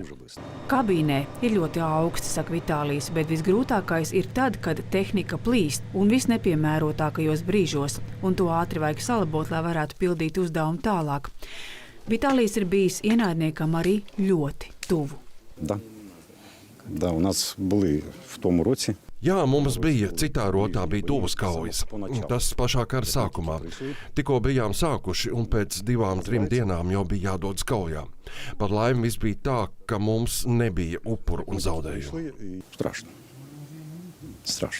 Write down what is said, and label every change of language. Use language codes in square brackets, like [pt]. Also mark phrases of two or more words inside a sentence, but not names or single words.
[lv] Kabīnē ir ļoti augsts, saka Vitālijs, bet visgrūtākais ir tad, kad tehnika plīst un visnepiemērotākajos brīžos, un to ātri vajag salabot, lai varētu pildīt uzdevumu tālāk. Vitālijs ir bijis ienaidniekam arī ļoti tuvu. [uk] У нас були в тому році. [lv] Jā, mums bija, citā rotā bija tuvas kaujas. Tas pašā kara sākumā. Tikko bijām sākuši un pēc 2–3 dienām jau bija jādodas kaujā. Par laimi viss bija tā, ka mums nebija upuru un zaudējumu. Strašno.